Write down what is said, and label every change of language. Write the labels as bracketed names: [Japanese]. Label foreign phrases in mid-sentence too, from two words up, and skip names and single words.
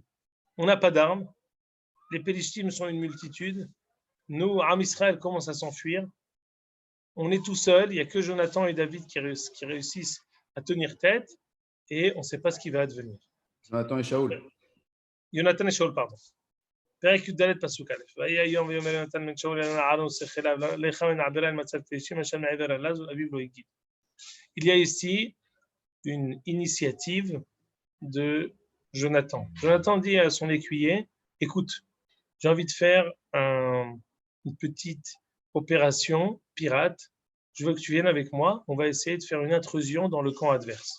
[French] On n'a pas d'armes. Les Pélishtim sont une multitude. Nous, Am Israël commence à s'enfuir. On est tout seul, il n'y a que Jonathan et David qui réussissent à tenir tête et on ne sait pas ce qui va advenir. Jonathan et Shaoul. Jonathan et Shaoul, pardon. [Hebrew] פרק י"ד פסוק א', ויהי היום ויאמר יונתן בן שאול אל אהרון עושה חיליו לך ונעברה אל מצב פלישתים אשר מעבר אליו ואביו לא הגיב. [French] Il y a ici une initiative de Jonathan. Jonathan dit à son écuyer, écoute, j'ai envie de faire une petite opération pirate, je veux que tu viennes avec moi, on va essayer de faire une intrusion dans le camp adverse.